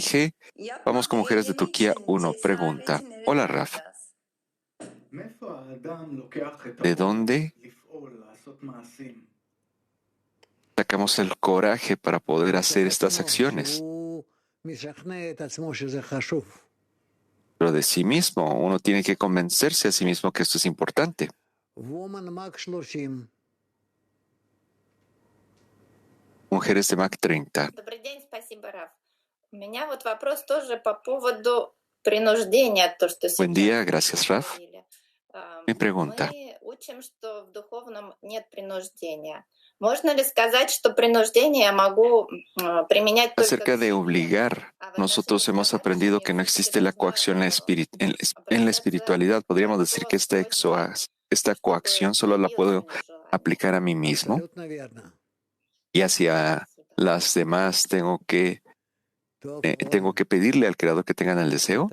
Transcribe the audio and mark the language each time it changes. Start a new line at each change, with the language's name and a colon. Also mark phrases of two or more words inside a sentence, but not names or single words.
Spanish: dije, vamos con mujeres de Turquía 1. Pregunta, hola Raf, ¿de dónde sacamos el coraje para poder hacer estas acciones? Pero de sí mismo, uno tiene que convencerse a sí mismo que esto es importante. Mujeres de Mac 30.
Russian: Добрый день, спасибо, Раф. У меня вот вопрос тоже по поводу принуждения, то, что
Spanish: Buen
Russian: сейчас
Spanish: día, gracias Raf.
Russian: говорили.
Spanish: Mi pregunta,
Russian: Мы учим, что в духовном нет принуждения. Можно ли сказать, что принуждение я могу применять только
Spanish: acerca
Russian: к
Spanish: de
Russian: себе?
Spanish: obligar, nosotros hemos aprendido que no existe la coacción en la espiritualidad. Podríamos decir que esta coacción solo la puedo aplicar a mí mismo y hacia las demás tengo que pedirle al Creador que tengan el deseo.